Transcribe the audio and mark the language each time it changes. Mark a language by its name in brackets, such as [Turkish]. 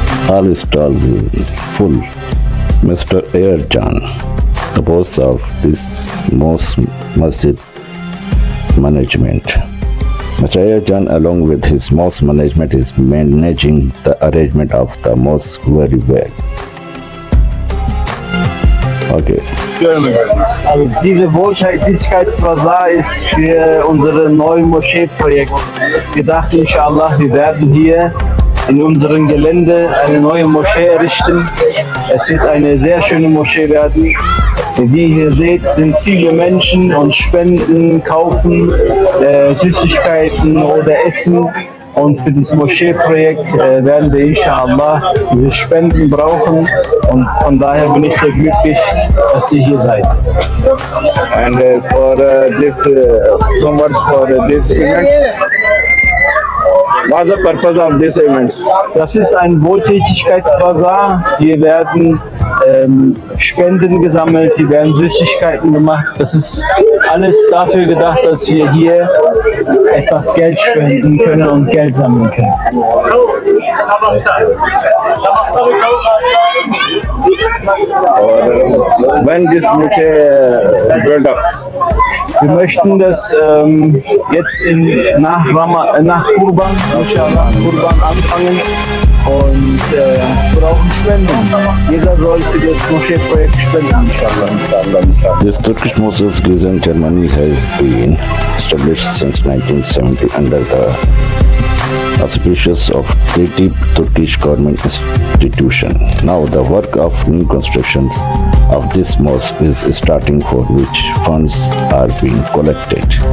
[English] All stalls is full. Mr. Ayarjan, the boss of this mosque masjid management. Mr. Ayarjan, along with his mosque management, is managing the arrangement of the mosque very well. Okay. [German] Also diese Wohltätigkeitsbasar ist für unser neues Moscheeprojekt gedacht, inshallah. Wir werden hier in unserem Gelände eine neue Moschee errichten. Es wird eine sehr schöne Moschee werden. Wie ihr seht, sind viele Menschen und spenden, kaufen Süßigkeiten oder Essen. Und für das Moscheeprojekt werden wir inshallah diese Spenden brauchen. Und von daher bin ich sehr glücklich, dass ihr hier seid. [English] And for this, so much for this event. What's the purpose of this event? [German] Das ist ein Wohltätigkeitsbasar. Hier werden Spenden gesammelt, hier werden Süßigkeiten gemacht. Das ist alles dafür gedacht, dass wir hier etwas Geld spenden können und Geld sammeln können. [English] When this Moschee built up? [German] Wir möchten das jetzt nach Kurban, inshallah, Kurban anfangen und brauchen Spenden. Jeder sollte das Moscheeprojekt spenden, inshallah. [English] This Turkish Mosque in Germany has been established since 1970 under the auspices of Treaty Turkish government institution. Now the work of new construction of this mosque is starting, for which funds are being collected.